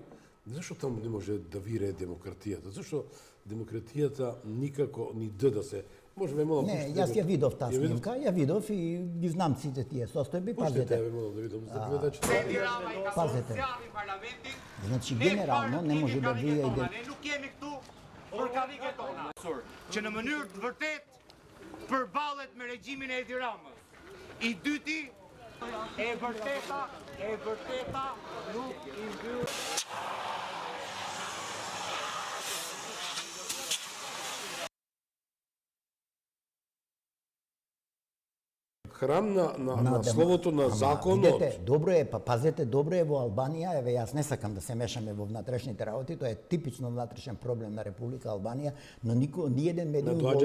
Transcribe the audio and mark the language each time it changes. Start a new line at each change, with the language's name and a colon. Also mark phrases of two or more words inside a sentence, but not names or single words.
Macedonian: Зашто таму не може да вирее демократијата? Зашто демократијата никако ни да се може ве молам. Не, јас ја видов таа снимка, ја видов и ги знам сите тие состојби, пазете. пазете. Ве молам да видам за гледачите. Пазете. Значи генерално не може да вие
Albanian: Ne nuk jemi këtu për karrige tona, që në mënyrë të vërtet përballet me regjimin e Edi Ramës. I dyti, e vërteta nuk i mbyll.
Macedonian: Храм на словото на законот. Видете, добро е, пазете, добро е во Албанија, еве јас не сакам да се мешаме во внатрешните работи, тоа е типично внатрешен проблем на Република Албанија, но ни еден медиум во